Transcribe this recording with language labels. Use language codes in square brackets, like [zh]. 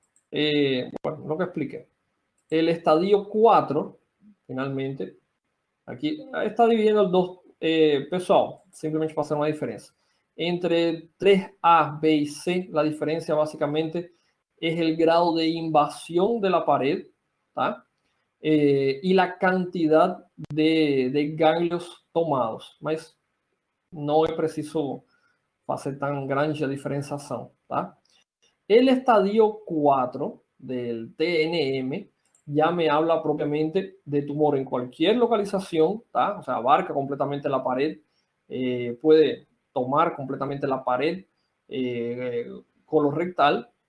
[es] Bueno, lo que expliqué. El estadio 4, finalmente, aquí está dividiendo el 2 pesado, simplemente para hacer una diferencia. Entre 3A, B y C, la diferencia básicamente es el grado de invasión de la pared, ¿tá? Y la cantidad de ganglios tomados. [pt] Mas não é preciso fazer [es] tan grande [pt] a diferenciação, tá? [es] El estadio 4 del TNM ya me habla propiamente de tumor en cualquier localización, ¿tá? O sea, abarca completamente la pared, puede tomar completamente la pared colorectal.